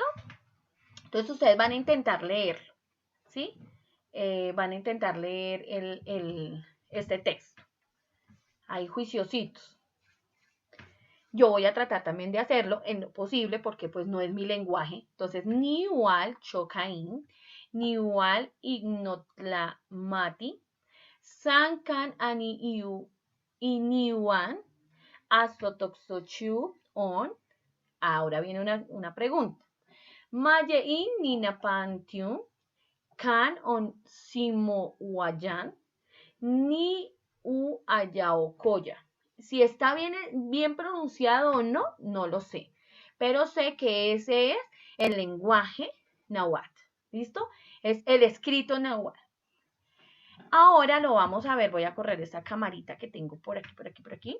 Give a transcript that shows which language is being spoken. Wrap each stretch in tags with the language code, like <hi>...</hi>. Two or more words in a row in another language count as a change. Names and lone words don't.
<es>Entonces ustedes van a intentar leerlo, ¿sí? Van a intentar leer este texto. Ahí juiciositos. Yo voy a tratar también de hacerlo en lo posible porque pues no es mi lenguaje. Entonces,</es> <nah>niwal chocain, niwal ignotlamati, sankan ani iu iniwan, aslotoxochu on.</nah> <es>Ahora viene una pregunta.</es> <nah>Mayein ninapantium, kan on simowayan, ni u ayaokoya.</nah> <es>Si está bien pronunciado o no, no lo sé. Pero sé que ese es el lenguaje náhuatl. ¿Listo? Es el escrito náhuatl. Ahora lo vamos a ver. Voy a correr esta camarita que tengo por aquí, por aquí, por aquí.</es>